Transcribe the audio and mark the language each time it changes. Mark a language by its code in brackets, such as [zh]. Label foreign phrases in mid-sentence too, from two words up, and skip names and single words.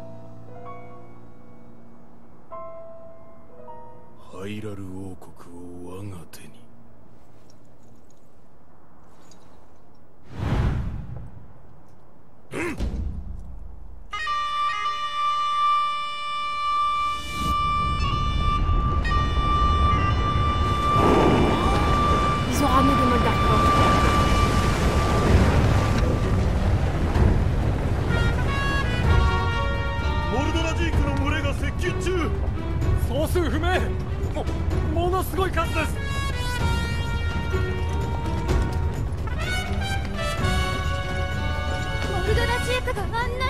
[ja] ハイラル王国を我が手に。 [fr] Ils ont ramené des molles d'arcor. [ja] モルドラジークの群れが接近中。総数不明。ものすごい数です。モルドラジークがあんなに。